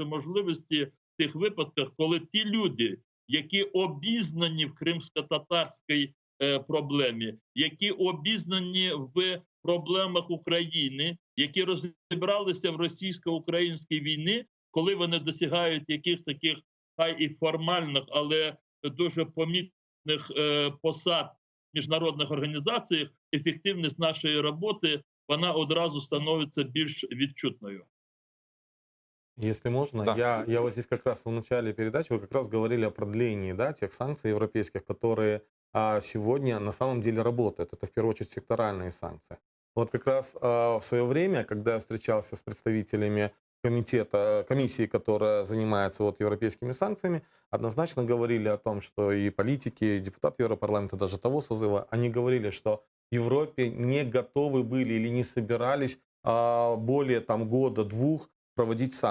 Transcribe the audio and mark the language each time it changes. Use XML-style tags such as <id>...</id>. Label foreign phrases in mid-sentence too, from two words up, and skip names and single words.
<uk>можливості в тих випадках, коли ті люди, які обізнані в кримсько-татарській проблемі, які обізнані в проблемах України, які розібралися в російсько-українській війні, коли вони досягають якихось таких, хай і формальних, але дуже помітних посад в міжнародних організаціях, ефективність нашої роботи, вона одразу становиться більш відчутною.</uk> <ru>Если можно, Да. я вот здесь как раз в начале передачи, вы как раз говорили о продлении, да, тех санкций европейских, которые сегодня на самом деле работают. Это в первую очередь секторальные санкции. Вот как раз в свое время, когда я встречался с представителями комиссии, которая занимается вот европейскими санкциями, однозначно говорили о том, что и политики, и депутаты Европарламента, даже того созыва, они говорили, что в Европе не готовы были или не собирались более там года-двух проводить санкции.</ru>